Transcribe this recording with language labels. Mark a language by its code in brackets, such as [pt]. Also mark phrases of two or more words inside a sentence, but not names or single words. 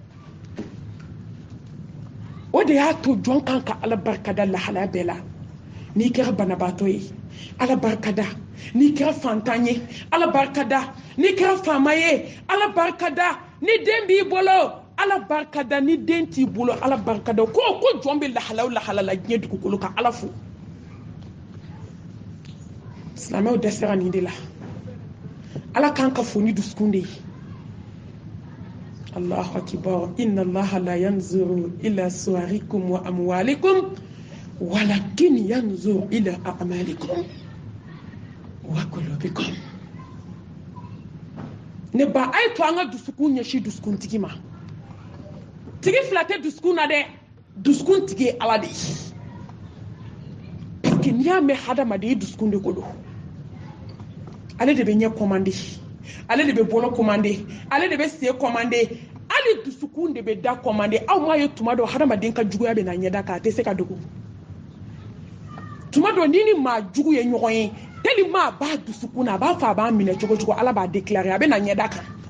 [bm] o de y'a to jɔn kan ka ala barikada lahalaya bɛɛ la n'i kɛra banabaatɔ ye ala barikada n'i kɛra fantan ye ala barikada n'i kɛra faama ye ala barikada ni den b'i bolo ala barikada ni den t'i bolo ala barikada ko jɔn bɛ lahala o lahala la diɲɛ dugukolo kan ala fo silamɛw dɛsɛra nin de la ala kan ka fo ni dusukun de ye [ar] الله أكبر إن الله لا ينظر إلى صوركم وأموالكم ولكن ينظر إلى أعمالكم وقلوبكم [bm] ne ba ay to an ka dusukun ɲɛsi dusukun tigi ma tigi fila tɛ dusukun na dɛ dusukun tigi ye ala de ye parce que n'i y'a mɛn hadamaden i dusukun de ko don ale de bɛ ɲɛ commandé ale de bɛ bolo commandé ale de bɛ sen commandé hali dusukun de bɛ da commandé aw m'a ye tuma dɔ hadamaden ka juguya bɛ na ɲɛda kan a tɛ se ka dogo tuma dɔ n'i ni maa jugu ye ɲɔgɔn ye tellement a b'a dusukun na a b'a fɔ a b'a minɛ cogo cogo ala b'a déclarer a bɛ na ɲɛda kan